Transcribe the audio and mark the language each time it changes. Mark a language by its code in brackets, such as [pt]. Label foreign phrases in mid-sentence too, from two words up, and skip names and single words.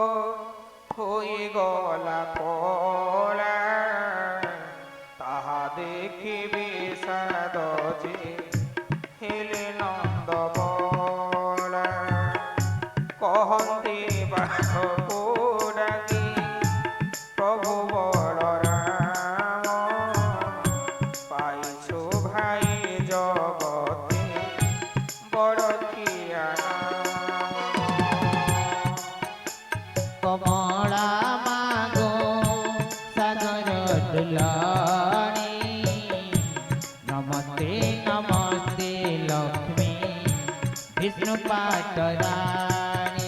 [or] ହୋଇଗଲା କଳା ତାହା ଦେଖି ବିଷାଦ ଯେ ହେଲେ ନନ୍ଦ ବଳା କହନ୍ତି ବାଟକୁ ଡାକି ପ୍ରଭୁ ବଳରାମ ପାଇଛୁ ଭାଇ ଜଗତେ ବଡ଼ କିଆ [bn] কমলা মাগো সাগর দুলানি নমস্তে নমস্তে লক্ষ্মী বিষ্ণু পাটরানি